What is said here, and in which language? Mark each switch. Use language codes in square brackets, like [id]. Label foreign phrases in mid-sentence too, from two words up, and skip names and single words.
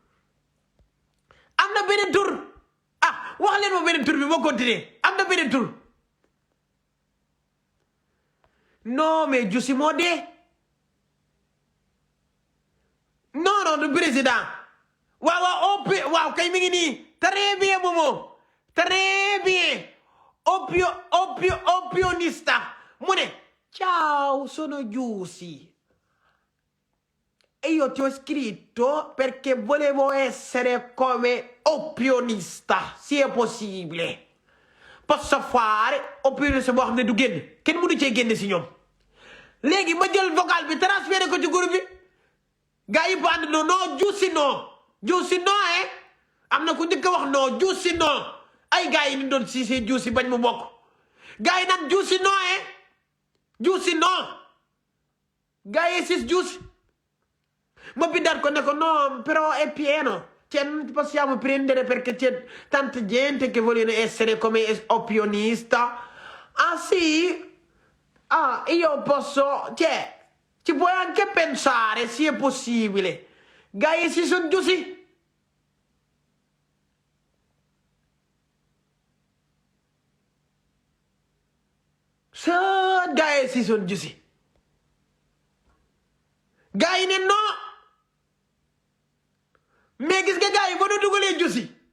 [wo] wax leen ma beneen tur bi moo continuer am na beneen tur [fr] non mais [wo] Giussi moo dee non [fr] du président [wo] waaw kay mi ngi nii [fr] très bien [wo] Momo [fr] très bien [wo] opionista mu ne [it] ciao sono [wo] Giussi [it] e io ti ho scritto perché volevo essere come opionista se è possibile posso fare opionista [wo] boo xam ne du génn kenn mënu cee génn si ñoom léegi ma jël vocal bi transféré ko ci groupe bi gaa yi bu ànd non Giussi non am na ku njëkk a wax non Giussi non ay gaa yi ni doon siisee Giussi bañ mu bokk gaa yi naan Giussi non gaa yi siis Giussi ma bindaat ko ne ko [it] no però è pieno cioè non possiamo prendere perché c'è tanta gente che vogliono essere come opionista sì io posso cioè ci puoi anche pensare se è possibile [wo] gaa yi si soon [it] Giussi [wo] gaa yi si soon Giussi gaa yi ne [fr] non mais [wo] gis nga gaa yi ba nu dugalee Giussi